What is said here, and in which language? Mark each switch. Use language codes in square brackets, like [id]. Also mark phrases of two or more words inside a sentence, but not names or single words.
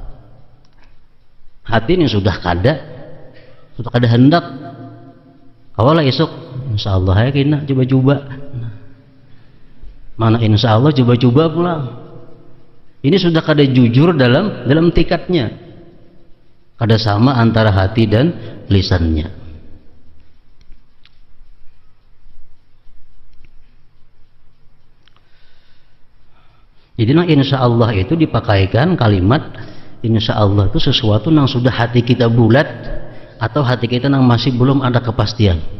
[bjn] Hati ini sudah kada hendak. Kawalah isuk, [ar] insya Allah [bjn] ya kena coba-coba. Mana [ar] insya Allah [bjn] coba-coba pulang. [id] Ini sudah kada jujur dalam tekadnya, kada sama antara hati dan lisannya. Jadi nah [ar] insya Allah [id] itu dipakaikan kalimat [ar] insya Allah [id] itu sesuatu yang sudah hati kita bulat atau hati kita yang masih belum ada kepastian.